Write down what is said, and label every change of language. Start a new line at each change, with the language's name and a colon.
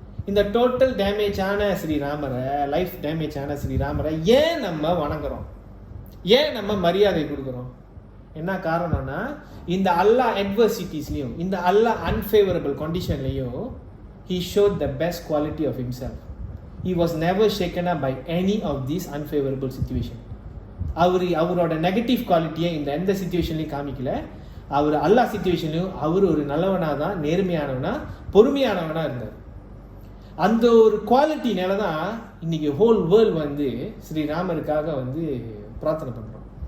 Tamil: இந்த total டேமேஜான ஸ்ரீராமரை, life டேமேஜான ஸ்ரீராமரை ஏன் நம்ம வணங்குறோம், ஏன் நம்ம மரியாதை கொடுக்குறோம்? என்ன காரணம்னா இந்த எல்லா அட்வர்சிட்டிஸ்லையும், இந்த எல்லா unfavourable கண்டிஷன்லையும்
English: he showed the best quality of himself. He was never shaken up by any of these unfavorable situation.
Tamil: அவரோட நெகட்டிவ் குவாலிட்டியை இந்த எந்த சிச்சுவேஷன்லையும் காமிக்கல. அவர் எல்லா சிச்சுவேஷன்லையும் அவர் ஒரு நல்லவனாக தான், நேர்மையானவனா, பொறுமையானவனாக இருந்தார். அந்த ஒரு குவாலிட்டினால தான் இன்னைக்கு ஹோல் வேர்ல்டு வந்து ஸ்ரீராமருக்காக வந்து பிரார்த்தனை பண்ணுறோம்.